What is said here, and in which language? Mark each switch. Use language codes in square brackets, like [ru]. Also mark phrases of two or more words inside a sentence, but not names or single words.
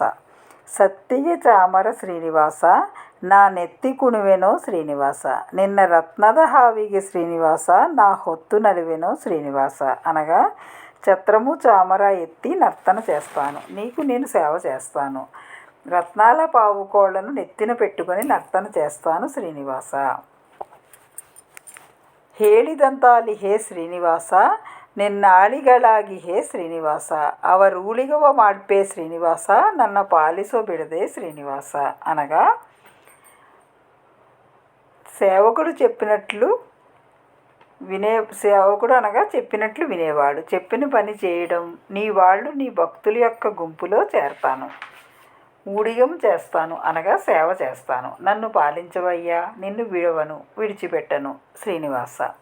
[kn] ಸತ್ತಿಯ ಚಾಮರ ಶ್ರೀನಿವಾಸ, ನಾ ನೆತ್ತಿ ಕುಣಿವೆನೋ ಶ್ರೀನಿವಾಸ, ನಿನ್ನ ರತ್ನದ ಹಾವಿಗೆ ಶ್ರೀನಿವಾಸ, ನಾ ಹೊತ್ತು ನಲಿವೆನೋ ಶ್ರೀನಿವಾಸ. [te] అనగా ఛత్రము చామర ఎత్తి నర్తన చేస్తాను, నీకు నేను సేవ చేస్తాను, రత్నాల పావుకోళ్లను నెత్తిన పెట్టుకొని నర్తన చేస్తాను శ్రీనివాస. [kn] ಹೇಳಿದಂತಾಲಿ ಹೇ ಶ್ರೀನಿವಾಸ, ನಿನ್ನಾಳಿಗಳಾಗಿ ಹೇ ಶ್ರೀನಿವಾಸ, ಅವರೂಳಿಗವ ಮಾಡ್ಪೇ ಶ್ರೀನಿವಾಸ, ನನ್ನ ಪಾಲಿಸೋ ಬಿಡದೆ శ్రీనివాస. [te] అనగా సేవకుడు అనగా చెప్పినట్లు వినేవాడు, చెప్పిన పని చేయడం, నీ వాళ్ళు నీ భక్తుల యొక్క గుంపులో చేరతాను, ఊడిగం చేస్తాను అనగా సేవ చేస్తాను, నన్ను పాలించవయ్యా, నిన్ను విడవను విడిచిపెట్టను శ్రీనివాస.